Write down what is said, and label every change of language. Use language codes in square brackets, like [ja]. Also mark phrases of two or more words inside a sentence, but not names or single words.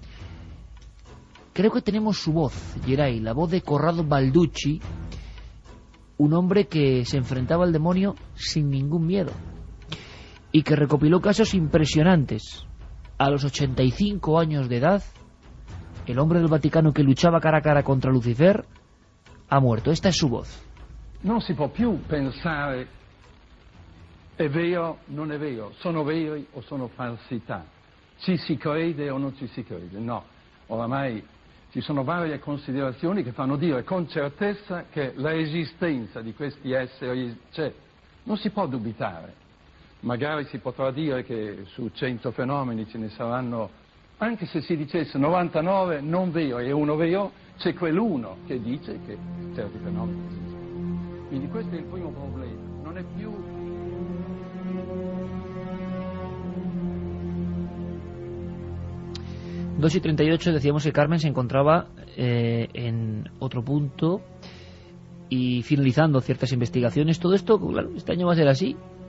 [es] Creo que tenemos su voz, Geray, la voz de Corrado Balducci, un hombre que se enfrentaba al demonio sin ningún miedo y que recopiló casos impresionantes. A los 85 años de edad, el hombre del Vaticano que luchaba cara a cara contra Lucifer ha muerto. Esta es su voz. [it] Non si può più pensare è vero, non è vero, sono veri o sono falsità, ci si crede o non ci si crede. No, oramai ci sono varie considerazioni che fanno dire con certezza che l'esistenza di questi esseri c'è. Non si può dubitare. Magari si potrà dire che su 100 fenomeni ce ne saranno, anche se si dicesse 99 non vero e uno vero, c'è quell'uno che dice che certi fenomeni esistono. Quindi questo è il primo problema, non è più... [es] Dos y 38, decíamos que Carmen se encontraba en otro punto y finalizando ciertas investigaciones. Todo esto, claro, este año va a ser así.